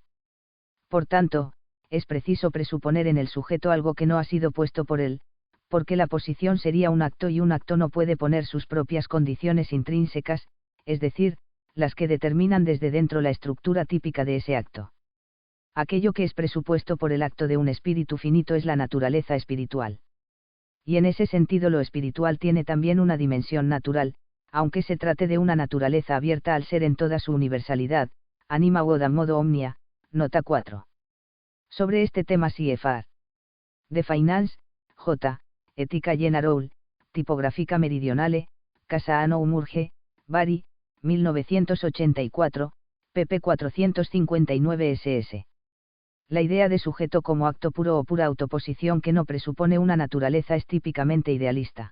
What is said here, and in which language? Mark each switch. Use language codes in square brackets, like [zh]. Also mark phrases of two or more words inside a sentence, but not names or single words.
[es] Por tanto, es preciso presuponer en el sujeto algo que no ha sido puesto por él, porque la posición sería un acto y un acto no puede poner sus propias condiciones intrínsecas, es decir, las que determinan desde dentro la estructura típica de ese acto. Aquello que es presupuesto por el acto de un espíritu finito es la naturaleza espiritual. Y en ese sentido lo espiritual tiene también una dimensión natural, aunque se trate de una naturaleza abierta al ser en toda su universalidad, [la] anima quod modo omnia, nota 4. [es] Sobre este tema CFR. De Finance, J. Ética General, Tipográfica Meridionale, Casa Anno Umurge, Bari, 1984, pp 459 ss. La idea de sujeto como acto puro o pura autoposición que no presupone una naturaleza es típicamente idealista.